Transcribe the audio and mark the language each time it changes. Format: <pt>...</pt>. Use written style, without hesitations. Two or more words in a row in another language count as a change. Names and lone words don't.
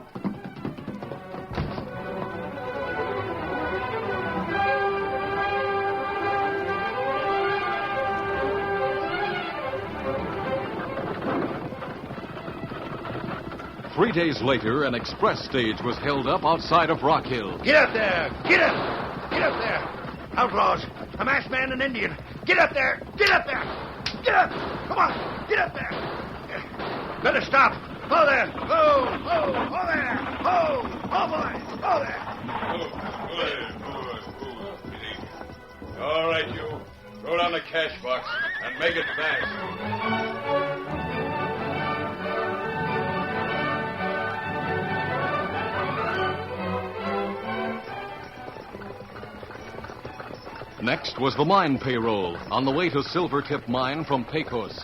<en>3 days later, an express stage was held up outside of Rock Hill. Get up there! Get up! Get up there! Outlaws! A masked man and Indian! Get up there! Get up there! Get up! Come on! Get up there! Better stop! Ho there! Ho! Ho! Ho there! Ho! Ho, boy! Ho there! All right, you. Throw down the cash box and make it fast. Next was the mine payroll on the way to Silvertip Mine from Pecos.</en>